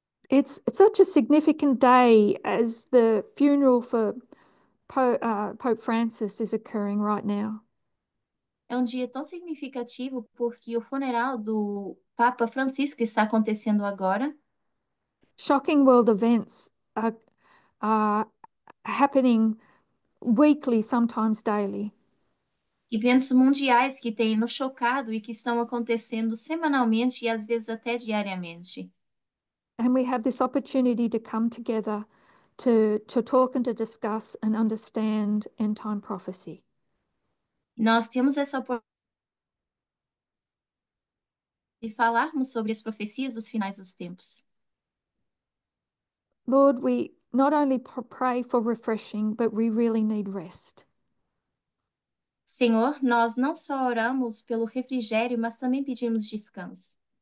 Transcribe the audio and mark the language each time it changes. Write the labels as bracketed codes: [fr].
[en] It's such a significant day as the funeral for Pope Francis is occurring right now. [pt] É um dia tão significativo porque o funeral do Papa Francisco está acontecendo agora. [en] Shocking world events are happening weekly, sometimes daily. [pt] Eventos mundiais que têm nos chocado e que estão acontecendo semanalmente e às vezes até diariamente. [en] And we have this opportunity to come together to talk and to discuss and understand end time prophecy. [pt] Nós temos essa oportunidade de falarmos sobre as profecias dos finais dos tempos. [en] Lord, we not only pray for refreshing, but we really need rest. [pt] Senhor, nós não só oramos pelo refrigério, mas também pedimos descanso.